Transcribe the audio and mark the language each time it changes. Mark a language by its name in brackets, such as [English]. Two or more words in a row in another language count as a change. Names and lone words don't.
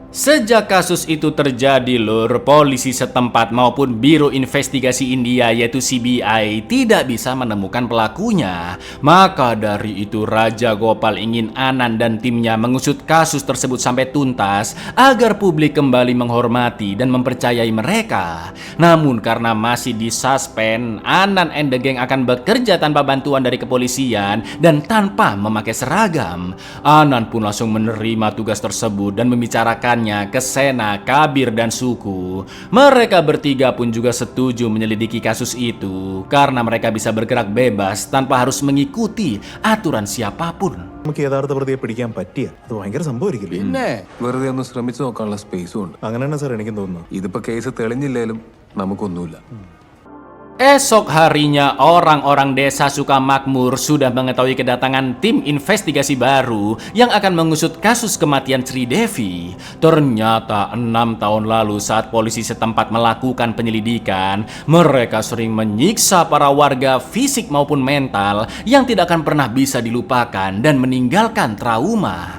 [Indonesian] Sejak kasus itu terjadi Lur, polisi setempat maupun Biro Investigasi India yaitu CBI tidak bisa menemukan pelakunya. Maka dari itu Raja Gopal ingin Anand dan timnya mengusut kasus tersebut sampai tuntas agar publik kembali menghormati dan mempercayai mereka. Namun karena masih disuspend, Anand [English] and the gang [Indonesian] akan bekerja tanpa bantuan dari kepolisian dan tanpa memakai seragam. Anand pun langsung menerima tugas tersebut dan membicarakan ke Sena, Kabir, dan Suku. Mereka bertiga pun juga setuju menyelidiki kasus itu karena mereka bisa bergerak bebas tanpa harus mengikuti aturan siapapun. [Malayalam] നമുക്ക് യഥാർത്ഥ പ്രതിയെ പിടിക്കാൻ പറ്റിയ അത് ഭയങ്കര സംഭവമായിരിക്കില്ലേ? പിന്നെ വെറുതെ ഒന്ന് ശ്രമിച്ചു നോക്കാനുള്ള സ്പേസും ഉണ്ട്. അങ്ങനെയാണ് സാർ എനിക്കും തോന്നുന്നു. ഇതിപ്പോ കേസ് തെളിഞ്ഞില്ലേലും നമുക്കൊന്നുമില്ല. [Indonesian] Esok harinya orang-orang Desa Sukamakmur sudah mengetahui kedatangan tim investigasi baru yang akan mengusut kasus kematian Sri Devi. Ternyata 6 tahun lalu saat polisi setempat melakukan penyelidikan, mereka sering menyiksa para warga fisik maupun mental yang tidak akan pernah bisa dilupakan dan meninggalkan trauma.